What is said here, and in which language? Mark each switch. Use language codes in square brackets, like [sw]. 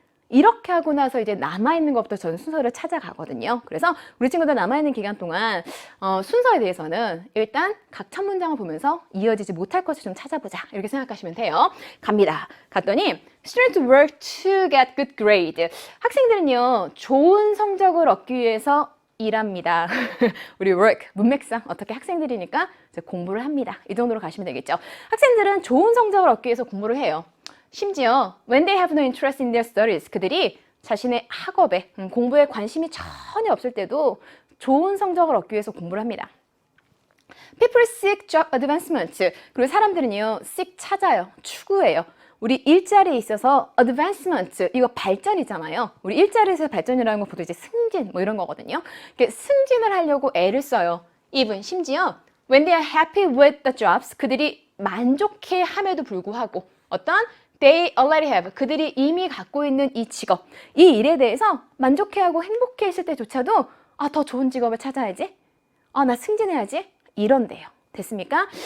[ko] 이렇게 하고 나서 이제 남아있는 것부터 저는 순서를 찾아가거든요. 그래서 우리 친구들 남아있는 기간 동안 순서에 대해서는 일단 각 첫 문장을 보면서 이어지지 못할 것을 좀 찾아보자. 이렇게 생각하시면 돼요. 갑니다. [en] 갔더니 Students work to get good grade. [ko] 학생들은요, 좋은 성적을 얻기 위해서 일합니다. 우리 work, 문맥상 어떻게 학생들이니까 이제 공부를 합니다. 이 정도로 가시면 되겠죠. 학생들은 좋은 성적을 얻기 위해서 공부를 해요. 심지어 [en] when they have no interest in their studies, [ko] 그들이 자신의 학업에 공부에 관심이 전혀 없을 때도 좋은 성적을 얻기 위해서 공부를 합니다. [en] People seek job advancement. [ko] 그리고 사람들은요, seek 찾아요, 추구해요. 우리 일자리에 있어서 advancement, 이거 발전이잖아요. 우리 일자리에서 발전이라는 거 보통 이제 승진 뭐 이런 거거든요. 승진을 하려고 애를 써요. even 심지어 [en] when they are happy with the jobs, [ko] 그들이 만족해 함에도 불구하고 어떤 [en] they already have, [ko] 그들이 이미 갖고 있는 이 직업, 이 일에 대해서 만족해하고 행복해 있을 때조차도 더 좋은 직업을 찾아야지, 나 승진해야지, 이런데요. 됐습니까?